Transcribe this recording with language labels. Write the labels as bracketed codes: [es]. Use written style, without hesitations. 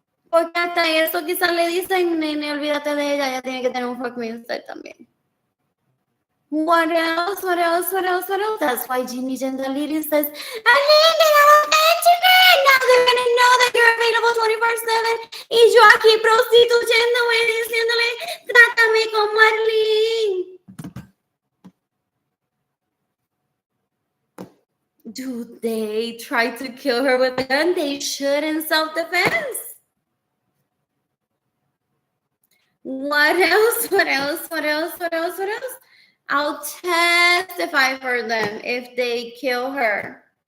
[es] Porque hasta eso quizás le dicen, nene, olvídate de ella, ella tiene que tener un [en] fuck me instead [es] también. [en] What else? What else? What else? What else? That's why Jimmy Gentili says, Arlene, get out of the internet! Now they're gonna know that you're available 24/7. Y [es] yo aquí prostituyéndome, diciéndole, trátame como Arlene. [en] Do they try to kill her with a gun? They should in self-defense. What else? What else? What else? What else? What else? I'll testify for them if they kill her.